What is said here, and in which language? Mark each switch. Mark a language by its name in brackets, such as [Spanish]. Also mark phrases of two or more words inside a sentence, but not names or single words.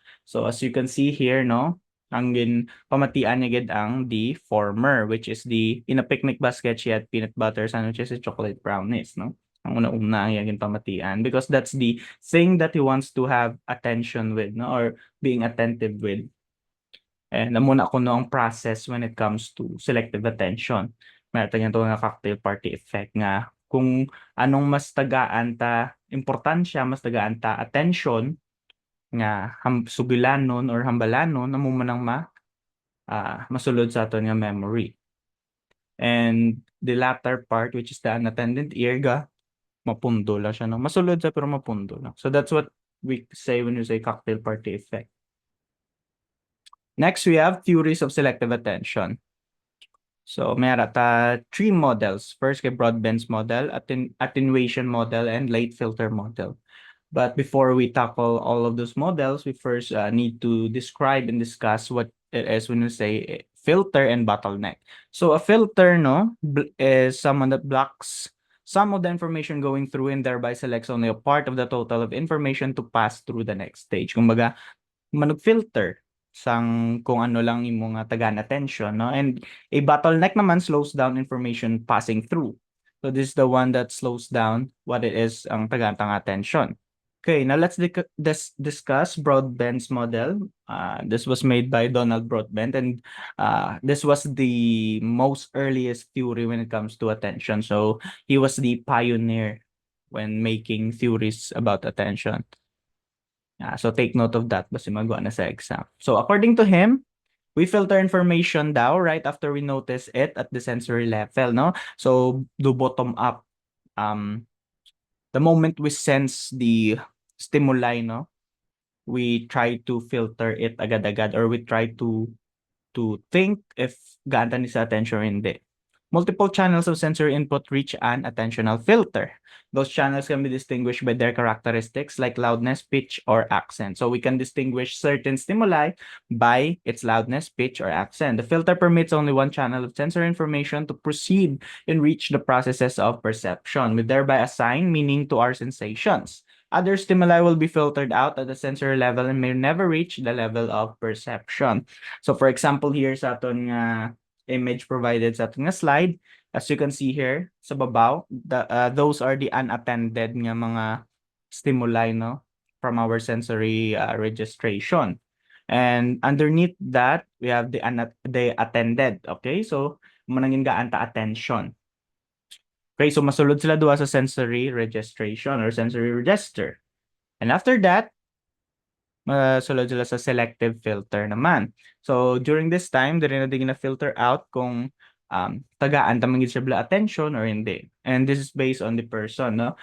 [English] So as you can see here, no, [Hiligaynon] ang pamatian niya gid ang [English] the former, which is in a picnic basket, she had peanut butter, sandwiches, and chocolate brownies, no? [Hiligaynon] Ang una-una ang iyang pamatian [English] because that's the thing that he wants to have attention with, no, or being attentive with. And [Hiligaynon] namuna ko no ang [English] process when it comes to selective attention. [Filipino] Meron tayong ito [Hiligaynon] nga [English] cocktail party effect [Hiligaynon] nga kung anong mas tagaan ta importansya, mas tagaan ta attention nga sugilanon or hambalanon amo man ang masulod sa aton nga memory. [English] And the latter part, which is the unattended ear, [Hiligaynon] mapundo lang siya, no? Masulod siya pero mapundo lang. [English] So that's what we say when we say cocktail party effect. Next, we have theories of selective attention. So, meron ta three models. First, kay Broadbent's model, attenuation model, and late filter model. But before we tackle all of those models, we first need to describe and discuss what it is when we say filter and bottleneck. So, a filter, no, is someone that blocks some of the information going through and thereby selects only a part of the total of information to pass through the next stage. [Hiligaynon] Kumbaga, manag-filter sang kung ano lang imo nga tagaan attention, no? [English] And a bottleneck naman slows down information passing through. So this is the one that slows down what it is [Hiligaynon] ang tagaan [English] attention. Okay, now let's discuss Broadbent's model. This was made by Donald Broadbent, and this was the most earliest theory when it comes to attention. So he was the pioneer when making theories about attention. So take note of that [Hiligaynon] basi magawa na sa [English] exam. So according to him, we filter information daw right after we notice it at the sensory level, no? So do bottom up. The moment we sense the stimuli, no, we try to filter it agad-agad or we try to think if [Hiligaynon] gaanta ni sa [English] attention or hindi. Multiple channels of sensory input reach an attentional filter. Those channels can be distinguished by their characteristics like loudness, pitch, or accent. So we can distinguish certain stimuli by its loudness, pitch, or accent. The filter permits only one channel of sensory information to proceed and reach the processes of perception. We thereby assign meaning to our sensations. Other stimuli will be filtered out at the sensory level and may never reach the level of perception. So for example here [Hiligaynon] sa aton nga [English] image provided [Filipino] sa ating [English] slide. As you can see here [Hiligaynon] sa babaw, [English] those are the unattended [Hiligaynon] nga mga [English] stimuli, no, from our sensory registration. And underneath that, we have the attended. [Hiligaynon] Okay, so manangin gaanta attention. Okay, so masulod sila duwa sa [English] sensory registration or sensory register. And after that, [Hiligaynon] masulod sila sa [English] selective filter [Hiligaynon] naman. [English] So during this time, [Hiligaynon] dili na din na-filter out kung tagaan tamang siya bla attention or hindi. [English] And this is based on the person, no?